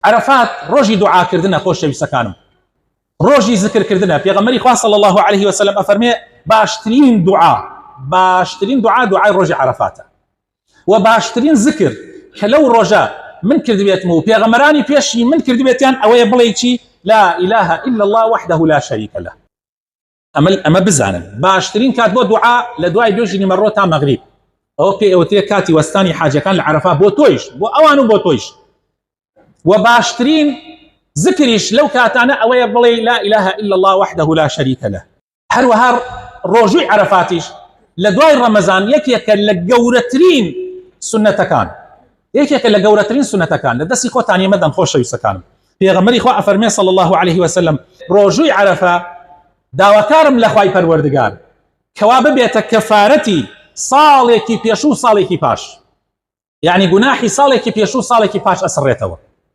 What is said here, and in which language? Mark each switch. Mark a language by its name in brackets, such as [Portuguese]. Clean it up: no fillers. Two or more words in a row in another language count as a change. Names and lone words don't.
[Central Kurdish] عرفات ڕۆژی دوعاکردنە خۆشەویستەکانم، ڕۆژی ذکرکردنە. پێغەمبەری خوا [Arabic] صلی الله عليه وسلم [Central Kurdish] ئەفەرمێ باشترین دوعا دوعای ڕۆژی عرفاتە و باشترین ذکر کە لەو ڕۆژە من کردبێتم و پێغەمبەرانی پێشی من کردبێتیان ئەوەیە بڵێ چی؟ [Arabic] لا إله إلا الله وحده لا شريك له. [Central Kurdish] ئەمە بزانن باشترین کات بۆ دوعا لە دوای بێژنی مەڕۆ تا مەغریب، ئەوە پێ ئەوترێ کاتی وەستانی حاجەکان لە عەرەفا بۆ تۆیش بۆ ئەوان و بۆ تۆیش. و باشترین ذکریش لەو کاتانە ئەوەیە بڵێ [Arabic] لا إله إلا الله وحده لا شريك له. [Central Kurdish] هەروەها ڕۆژووی عەرەفاتیش لە دوای ڕەمەزان یەکێکە لە گەورەترین سنەتەکان لە دەستی خۆتان ئێمەدەن خۆشەویستەکانم. پێغەمبەری خوا ئەفەرمێ [Arabic] صلی الله عليه وسلم [Central Kurdish] ڕۆژووی عەرەفا داواکارم لە خوای پەروەردگار کەوا ببێتە کەفارەتی ساڵێکی پێش و ساڵێکی پاش، یعنی گوناحی ساڵێکی پێش و ساڵێکی پاش ئەسڕێتەوە.